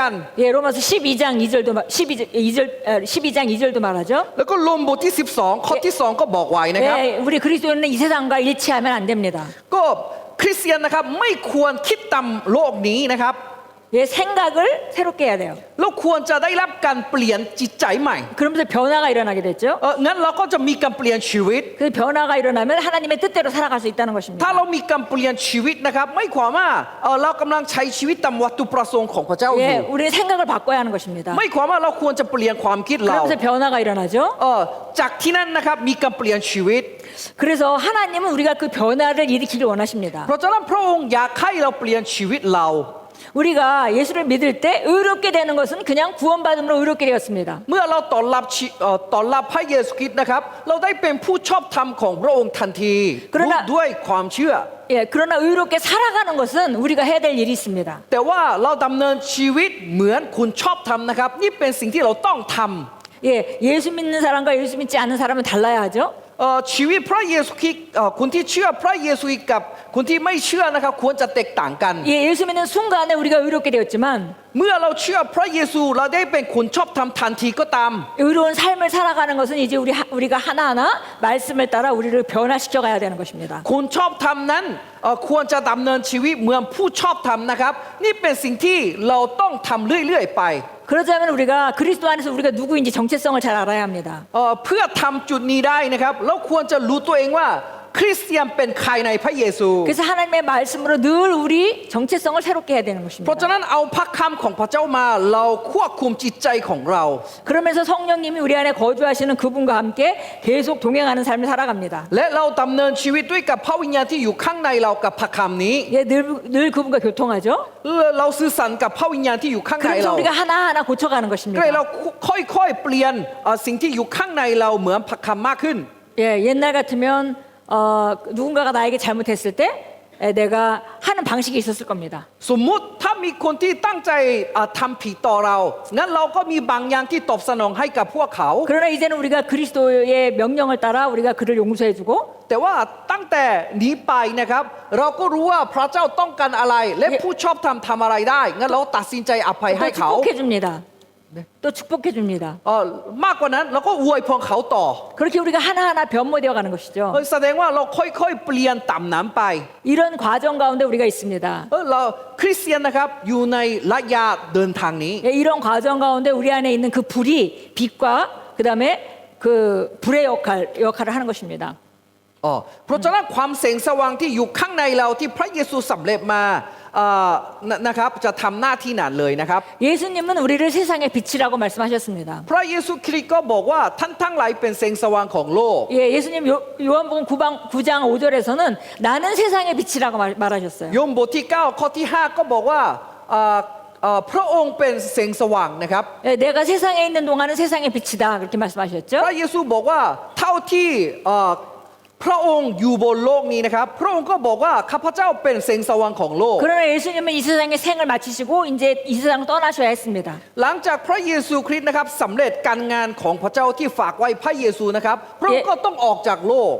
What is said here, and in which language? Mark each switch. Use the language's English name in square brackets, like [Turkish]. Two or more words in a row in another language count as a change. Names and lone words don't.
[Korean] 예, 로마서 12장 2절도 말하죠. [Thai] แล้วก็โรมบทที่12ข้อที่2ก็บอกไว้นะครับ [Korean] 예, 우리 그리스도인은 이 세상과 일치하면 안 됩니다. [Thai] ก็คริสเตียนนะครับไม่ควรคิดตามโลกนี้นะครับ [Korean] 예, 생각을 새롭게 해야 돼요. [Thai] เราควรจะได้รับการเปลี่ยนจิตใจใหม่ [Korean] 그러면서 변화가 일어나게 됐죠. [Thai] งั้นเราก็จะมีการเปลี่ยนชีวิต [Korean] 그 변화가 일어나면 하나님의 뜻대로 살아갈 수 있다는 것입니다. [Thai] ถ้าเรามีการเปลี่ยนชีวิตนะครับไม่ความว่าเรากำลังใช้ชีวิตตามวัตถุประสงค์ของพระเจ้าอยู่ [Korean] 예, 우리는 생각을 바꿔야 하는 것입니다. [Thai] ไม่ความว่าเราควรจะเปลี่ยนความคิดเรา [Korean] 그러면서 변화가 일어나죠. [Thai] จากที่นั่นนะครับมีการเปลี่ยนชีวิต [Korean] 그래서 하나님은 우리가 그 변화를 일으키길 원하십니다. [Thai] เพราะฉะนั้นพระองค์อยากให้เราเปลี่ยนชีวิตเรา [Korean] 우리가 예수를 믿을 때 의롭게 되는 것은 그냥 구원받음으로 의롭게 되었습니다. [Thai] เมื่อเราต้อนรับพระเยซูคริสต์นะครับเราได้เป็นผู้ชอบธรรมของพระองค์ทันที ด้วยความเชื่อ [Korean] 예, 그러나 의롭게 살아가는 것은 우리가 해야 될 일이 있습니다. [Thai] แต่ว่าเราดำเนินชีวิตเหมือนคุณชอบธรรมนะครับนี่เป็นสิ่งที่เราต้องทำ [Korean] 예, 예수 믿는 사람과 예수 믿지 않는 사람은 달라야 하죠. [Thai] ชีวิตพระเยซูคริสต์คนที่เชื่อพระเยซูคริสต์กับคนที่ไม่เชื่อนะครับควรจะแตกต่างกัน [Korean] 예, 예수 믿는 순간에 우리가 의롭게 되었지만 [Thai] เมื่อเราเชื่อพระเยซูเราได้เป็นคนชอบธรรมทันทีก็ตาม [Korean] 의로운 삶을 살아가는 것은 이제 우리가 하나하나 말씀을 따라 우리를 변화시켜 가야 되는 것입니다. [Thai] คนชอบธรรมนั้นควรจะดำเนินชีวิตเหมือนผู้ชอบธรรมนะครับนี่เป็นสิ่งที่เราต้องทำเรื่อยๆไป [Korean] 그러자면 우리가 그리스도 안에서 우리가 누구인지 정체성을 잘 알아야 합니다. [Thai] เพื่อทำจุดนี้ได้นะครับเราควรจะรู้ตัวเองว่าคริสเตียนเป็นใครในพระเยซู [Korean] 그래서 하나님의 말씀으로 늘 우리 정체성을 새롭게 해야 되는 [Thai] เพราะ [Korean] 것입니다. [Thai] ฉะนั้นเอาพระคำของพระเจ้ามาเราควบคุมจิตใจของเรา [Korean] 그러면서 성령님이 우리 안에 거주하시는 그분과 함께 계속 동행하는 삶을 살아갑니다. [Thai] และเราดำเนินชีวิตด้วยกับพระวิญญาณที่อยู่ข้างในเรากับพระคำนี้ [Korean] 예, 늘 그분과 교통하죠. [Thai] เราสื่อสารกับพระวิญญาณที่อยู่ข้างใน [Korean] 그래서 [Thai] เรา [Korean] 우리가 하나하나 고쳐가는 [Thai] ก็ [Korean] 것입니다. [Thai] เลยเราค่อยๆเปลี่ยนสิ่งที่อยู่ข้างในเราเหมือนพระคำมากขึ้น [Korean] 예, 옛날 같으면 누군가가 나에게 잘못했을 때 내가 하는 방식이 있었을 겁니다. [Thai] สมมุติถ้ามีคนที่ตั้งใจทำผิดต่อเรางั้นเราก็มีบางอย่างที่ตอบสนองให้กับพวกเขา [Korean] 그러나 이제는 우리가 그리스도의 명령을 따라 우리가 그를 용서해주고 [Thai] แต่ว่าตั้งแต่นี้ไปนะครับเราก็รู้ว่าพระเจ้าต้องการอะไร และผู้ชอบทำอะไรได้งั้นเราตัดสินใจอภัย [Korean] 또 [Thai] ให้เขา [Korean] 축복해줍니다. 또 축복해줍니다. [Thai] มากกว่านั้นเราก็อวยพรเขาต่อ [Korean] 그렇게 우리가 하나하나 변모되어 가는 것이죠. [Thai] แสดงว่าเราค่อยๆเปลี่ยนตามนั้นไป [Korean] 이런 과정 가운데 우리가 있습니다. [Thai] เราคริสเตียนนะครับอยู่ในระยะเดินทางนี้ [Korean] 예, 이런 과정 가운데 우리 안에 있는 그 불이 빛과 그 다음에 그 불의 역할을 하는 것입니다. [Thai] เพราะฉะนั้นความแสงสว่างที่อยู่ข้างในเราที่พระเยซูสำเร็จมานะครับจะทำหน้าที่นั้นเลยนะครับ [Korean] 예수님은 우리를 세상의 빛이라고 말씀하셨습니다. [Thai] พระเยซูคริสต์ก็บอกว่าท่านทั้งหลายเป็นแสงสว่างของโลก [Korean] 예, 예수님 요한복음 9장 5절에서는 나는 세상의 빛이라고 말하셨어요. [Thai] โยมบทที่9ข้อที่5ก็บอกว่าพระองค์เป็นแสงสว่างนะครับ [Korean] 예, 내가 세상에 있는 동안은 세상의 빛이다 그렇게 말씀하셨죠. [Thai] พระเยซูบอกว่าเท่าที่พระองค์อยู่บนโลกนี้นะครับพระองค์ก็บอกว่าข้าพเจ้าเป็นแสงสว่างของโลก [Korean] 그러나 예수님은 이 세상에 생을 마치시고 이제 이 세상을 떠나셔야 했습니다. [Thai] หลังจากพระเยซูคริสต์นะครับสำเร็จการงานของพระเจ้าที่ฝากไว้พระเยซูนะครับพระองค์ก็ต้องออกจากโลก